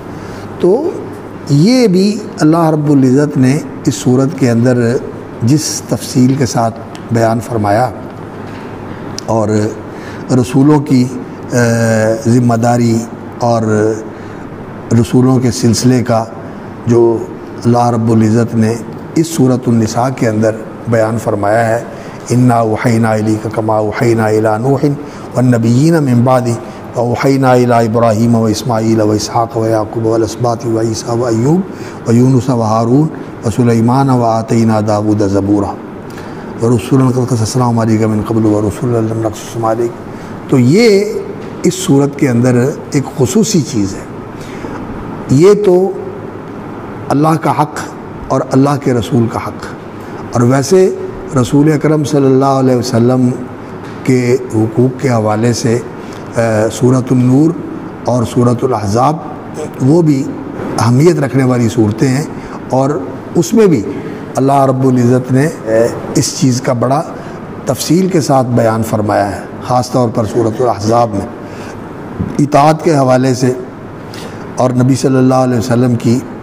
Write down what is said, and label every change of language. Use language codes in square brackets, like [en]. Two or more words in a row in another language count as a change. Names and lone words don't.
[ur] تو یہ بھی اللہ رب العزت نے اس صورت کے اندر جس تفصیل کے ساتھ بیان فرمایا اور رسولوں کی ذمہ داری اور رسولوں کے سلسلے کا جو اللہ رب العزت نے اس سورۃ النساء کے اندر بیان فرمایا ہے، [ar] انا اوحینا الیک کما اوحینا الی نوح والنبیین من بعدہ واوحینا الی ابراہیم واسماعیل واسحاق ویعقوب والاسباط وعیسیٰ وایوب ویونس وہارون وسلیمان وآتینا داود زبورا ورسولا قد قصصناہم علیک من قبل ورسولا لم نقصصہم علیک۔ [ur] تو یہ اس صورت کے اندر ایک خصوصی چیز ہے۔ یہ تو اللہ کا حق اور اللہ کے رسول کا حق، اور ویسے رسول اکرم [ar] صلی اللہ علیہ وسلم [ur] کے حقوق کے حوالے سے سورۃ النور اور سورۃ الاحزاب وہ بھی اہمیت رکھنے والی صورتیں ہیں، اور اس میں بھی اللہ رب العزت نے اس چیز کا بڑا تفصیل کے ساتھ بیان فرمایا ہے، خاص طور پر سورۃ الاحزاب میں اطاعت کے حوالے سے اور نبی [ar] صلی اللہ علیہ وسلم [ur] کی